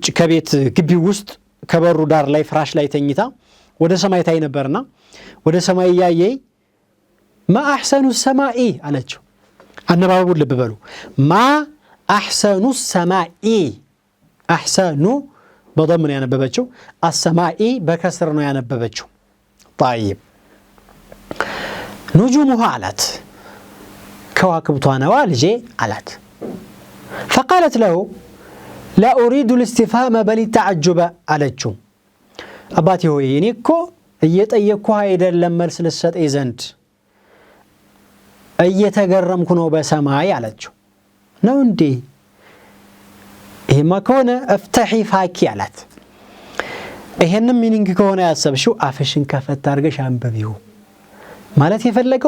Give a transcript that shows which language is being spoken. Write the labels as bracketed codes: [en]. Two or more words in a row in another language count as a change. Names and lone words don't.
[am] ከቤት ግቢው ውስጥ ከበሩ ዳር ላይ ፍራሽ ላይ ተኝታ ወደ ሰማይ ታይ ነበርና ወደ ሰማይ ያየይ [ar] ما أحسن السماء [am] አለችው። አነባበቡን ልብ በሉ። [ar] ما أحسن السماء [am] አሕሰኑ በضم ነው ያነበበችው፣ አሰማኢ በከስር ነው ያነበበችው። طيب نجومها አላት ከዋክብቷ ነዋ ልጄ አላት። [ar] فقالت له لا أريد الاستفهام بل التعجب [am] አለችው። አባቴ ሆይ እኔ እኮ እየጠየቅኩህ አይደለም መልስ ልሰጠኝ ዘንድ እየተገረምኩ ነው በሰማይ አለችው። ነው እንዴ? ይሄማ ከሆነ [ar] افتحي فاك [am] አላት። ይሄንም ሚኒንግ ከሆነ ያሰብሽው አፍሽን ከፈት አድርገሽ አንብቢው ማለት የፈለገው